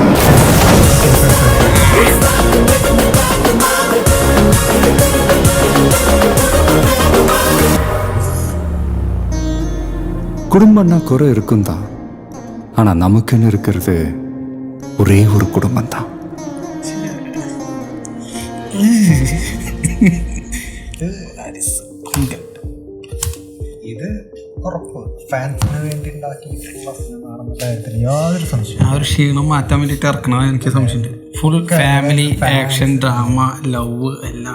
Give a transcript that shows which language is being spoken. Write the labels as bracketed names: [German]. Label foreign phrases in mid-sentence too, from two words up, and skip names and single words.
[Tamil] குடும்பம்னா குறை இருக்கும் தான், ஆனா நமக்குன்னு இருக்கிறது ஒரே ஒரு குடும்பம் தான். [Malayalam] ഇത് ഉറപ്പ് ഫാൻസിന് വേണ്ടി ഉണ്ടാക്കിയിട്ടുള്ള സിനിമയാണെന്നുള്ള കാര്യത്തിൽ യാതൊരു സംശയം. ആ ഒരു ക്ഷീണം മാറ്റാൻ വേണ്ടിയിട്ട് ഇറക്കണമെന്ന് എനിക്ക് സംശയമുണ്ട്. [English] full family action drama love [Malayalam] എല്ലാം